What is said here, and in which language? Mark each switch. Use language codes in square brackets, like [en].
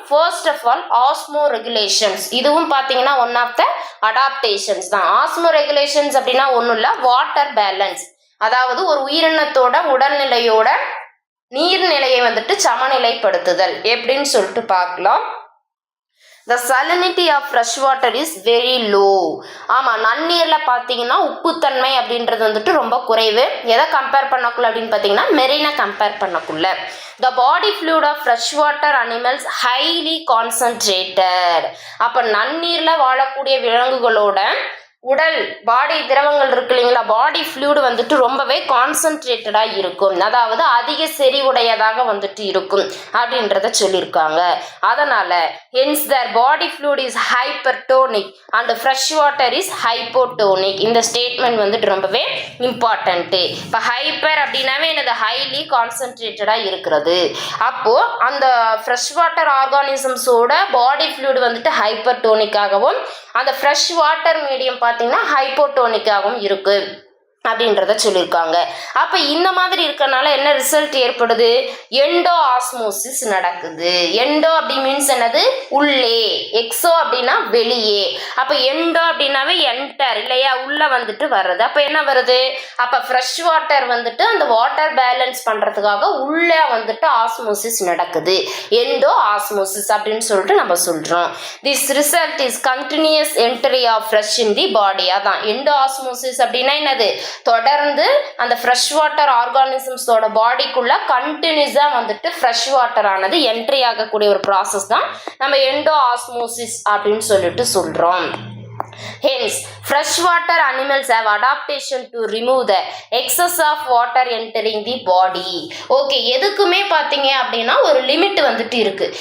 [en] First of all osmoregulations. [ta] இதுவும் பார்த்தீங்கன்னா [en] One of the adaptations தான். [ta] ஆஸ்மோ ரெகுலேஷன்ஸ் அப்படின்னா ஒன்றும் இல்லை, வாட்டர் பேலன்ஸ். அதாவது ஒரு உயிரினத்தோட உடல்நிலையோட நீர்நிலையை வந்துட்டு சமநிலைப்படுத்துதல் எப்படின்னு சொல்லிட்டு பார்க்கலாம். [en] The salinity of fresh water is very low. [ta] ஆமாம், நன்னீரில் பார்த்தீங்கன்னா உப்புத்தன்மை அப்படின்றது வந்துட்டு ரொம்ப குறைவு. எதை கம்பேர் பண்ணக்குள்ள அப்படின்னு பார்த்தீங்கன்னா மெரினை compare பண்ணக்குள்ள. [en] The body fluid of freshwater animals highly concentrated. [ta] அப்போ நன்னீரில் வாழக்கூடிய விலங்குகளோட உடல் பாடி திரவங்கள் இருக்கு இல்லைங்களா, பாடி ஃப்ளூயிட் வந்துட்டு ரொம்பவே கான்சன்ட்ரேட்டடாக இருக்கும், அதாவது அதிக செறிவுடையதாக வந்துட்டு இருக்கும் அப்படின்றத சொல்லியிருக்காங்க. அதனால் [en] Hence their body fluid is hypertonic and fresh water is hypotonic. [ta] இந்த ஸ்டேட்மெண்ட் வந்துட்டு ரொம்பவே இம்பார்ட்டண்ட்டு. இப்போ ஹைப்பர் அப்படின்னாவே எனது ஹைலி கான்சன்ட்ரேட்டடாக இருக்கிறது. அப்போது அந்த ஃப்ரெஷ் வாட்டர் ஆர்கானிசம்ஸோட பாடி ஃப்ளூயிட் வந்துட்டு ஹைப்பர்டோனிக்காகவும் அந்த ஃப்ரெஷ் வாட்டர் மீடியம் பார்த்தீங்கன்னா ஹைப்போட்டோனிக்காகவும் இருக்கு அப்படின்றத சொல்லியிருக்காங்க. அப்போ இந்த மாதிரி இருக்கனால என்ன ரிசல்ட் ஏற்படுது, எண்டோ ஆஸ்மோசிஸ் நடக்குது. எண்டோ அப்படி மீன்ஸ் என்னது, உள்ளே, எக்ஸோ அப்படின்னா வெளியே. அப்போ எண்டோ அப்படின்னாவே என்டர் இல்லையா, உள்ளே வந்துட்டு வர்றது. அப்போ என்ன வருது, அப்போ ஃப்ரெஷ் வாட்டர் வந்துட்டு அந்த வாட்டர் பேலன்ஸ் பண்ணுறதுக்காக உள்ளே வந்துட்டு ஆஸ்மோசிஸ் நடக்குது, எண்டோ ஆஸ்மோசிஸ் அப்படின்னு சொல்லிட்டு நம்ம சொல்கிறோம். [en] This result is continuous entry of fresh in the body. [ta] அதான் எண்டோ ஆஸ்மோசிஸ் அப்படின்னா என்னது, தொடர்ந்து அந்த ஃப்ரெஷ் வாட்டர் ஆர்கானிசம்ஸோட பாடிக்குள்ள கண்டினியூஸாக வந்துட்டு ஃப்ரெஷ் வாட்டர் ஆனது என்ட்ரி ஆகக்கூடிய ஒரு ப்ராசஸ் தான் நம்ம எண்டோ ஆஸ்மோசிஸ் அப்படின்னு சொல்லிட்டு சொல்கிறோம். [en] Hence, freshwater animals have adaptation to remove the excess of water entering the body. [ta] Okay, எதுக்குமே பார்த்தீங்க அப்படின்னா ஒரு லிமிட் வந்துட்டு இருக்கு.